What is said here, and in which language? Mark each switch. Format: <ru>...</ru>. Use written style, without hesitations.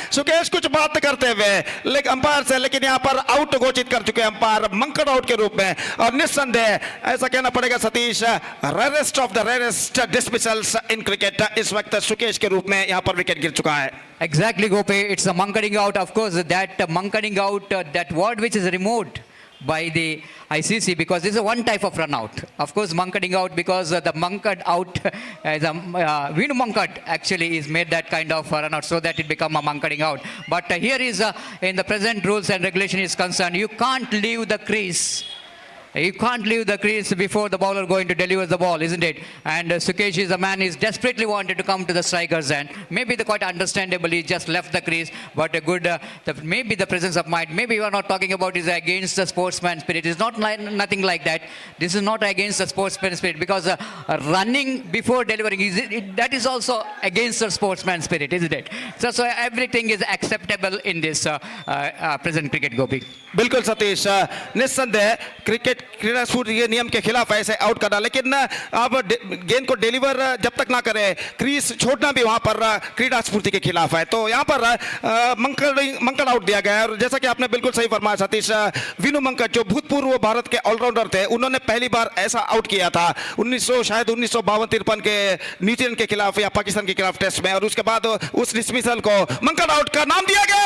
<hi>सुकेश कुछ बात करते हुए लेकिन अंपायर से, लेकिन यहां पर आउट घोषित कर चुके हैं अंपायर मंकन आउट के रूप में। और निस्संदेह ऐसा कहना पड़ेगा Satish,</hi> <en>rarest of the rarest dismissals in cricket</en> <hi>इस वक्त सुकेश के रूप में यहां पर विकेट गिर चुका है।</hi> <en>Exactly, Gopi. It's a monketing out. Of course, that monketing out, that word which is removed by the ICC because this is one type of run out. Of course, monketing out because the monkered out, Vinu monkered actually is made that kind of run out so that it become a monketing out. But here is in the present rules and regulation is concerned, you can't leave the crease. You can't leave the crease before the bowler going to deliver the ball, isn't it? And Sukesh is a man is desperately wanted to come to the striker's end. Maybe the quite understandably just left the crease, but a good, maybe the presence of mind. Maybe you are not talking about is against the sportsman spirit. It's not nothing like that. This is not against the sportsman spirit because running before delivering that is also against the sportsman spirit, isn't it? So everything is acceptable in this present cricket, Gopi.</en> <hi>बिल्कुल सतीश, निस्संदेह cricket क्रीड़ा स्फूर्ति के नियम के खिलाफ ऐसे out करना, लेकिन अब गेंद को डिलीवर जब तक ना करे क्रीज छोड़ना भी वहां पर क्रीड़ा स्फूर्ति के खिलाफ है। तो यहां पर मंकड़ आउट दिया गया है। और जैसा कि आपने बिल्कुल सही फरमाया सतीश, विनु मंकड़ जो भूतपूर्व भारत के ऑलराउंडर थे, उन्होंने पहली बार ऐसा आउट किया था 1952-53 के न्यूजीलैंड के खिलाफ या पाकिस्तान के खिलाफ टेस्ट में, और उसके बाद उस डिसमिसल को मंकड़ आउट का नाम दिया गया।</hi>